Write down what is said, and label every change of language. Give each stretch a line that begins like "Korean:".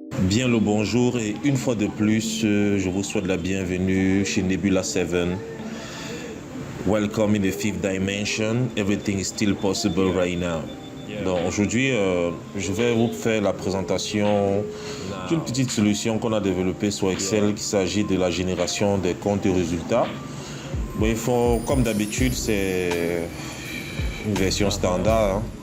French: Bien le bonjour et une fois de plus, je vous souhaite la bienvenue chez Nebula 7.
English: Welcome in the fifth dimension. Everything is still possible right now.
French: Donc aujourd'hui, je vais vous faire la présentation d'une petite solution qu'on a développée sur Excel qui s'agit de la génération des comptes et résultats. Bon, il faut, comme d'habitude, c'est une version standard.